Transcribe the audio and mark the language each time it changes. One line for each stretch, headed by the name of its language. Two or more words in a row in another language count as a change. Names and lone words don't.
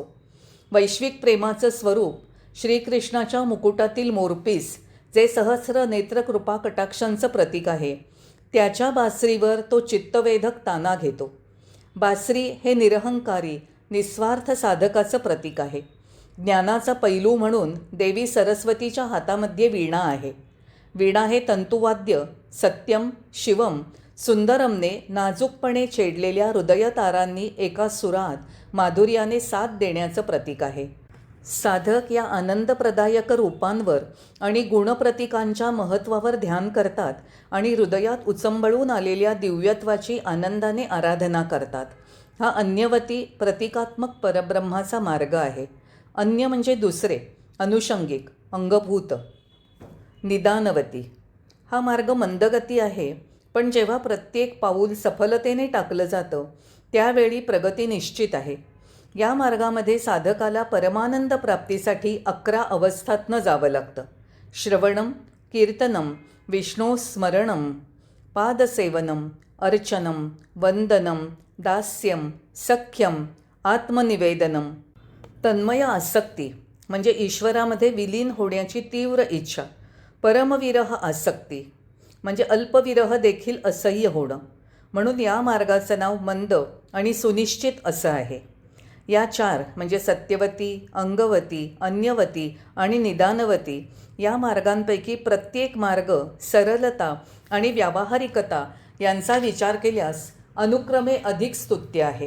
Marathi: वैश्विक प्रेमाचं स्वरूप श्रीकृष्णाच्या मुकुटातील मोरपीस, जे सहस्र नेत्र कृपा कटाक्षांचं प्रतीक आहे, त्याच्या बासरीवर तो चित्तवेधक ताना घेतो. बासरी हे निरहंकारी निस्वार्थ साधकाचं प्रतीक आहे. ज्ञानाचा पैलू म्हणून देवी सरस्वतीच्या हातामध्ये वीणा आहे. वीणा हे तंतुवाद्य
Sanskrit: सत्यम, शिवम,
Marathi: सुंदरमने नाजूकपणे छेडलेल्या हृदयतारांनी एका सुरात माधुर्याने साथ देण्याचं प्रतीक आहे. साधक या आनंदप्रदायक रूपांवर आणि गुणप्रतीकांच्या महत्त्वावर ध्यान करतात आणि हृदयात उचंबळून आलेल्या दिव्यत्वाची आनंदाने आराधना करतात. हा अन्यवती प्रतिकात्मक परब्रह्माचा मार्ग आहे. अन्य म्हणजे दुसरे, अनुषंगिक, अंगभूत. निदानवती. हा मार्ग मंदगती आहे, पण जेव्हा प्रत्येक पाऊल सफलतेने टाकलं जातं त्यावेळी प्रगती निश्चित आहे. या मार्गामध्ये साधकाला परमानंद प्राप्तीसाठी 11 अवस्थातनं जावं लागतं.
Sanskrit: श्रवणम, कीर्तनम, विष्णोस्मरणम, पादसेवनम, अर्चनम, वंदनम, दास्यम, सख्यम, आत्मनिवेदनम.
Marathi: तन्मय आसक्ती म्हणजे ईश्वरामध्ये विलीन होण्याची तीव्र इच्छा. परमविरह आसक्ती म्हणजे अल्पविरह देखील असह्य होणं. म्हणून या मार्गाचं नाव मंद आणि सुनिश्चित असं आहे. या 4 म्हणजे सत्यवती, अंगवती, अन्यवती आणि निदानवती या मार्गांपैकी प्रत्येक मार्ग सरलता आणि व्यावहारिकता यांचा विचार केल्यास अनुक्रमे अधिक स्तुत्य आहे.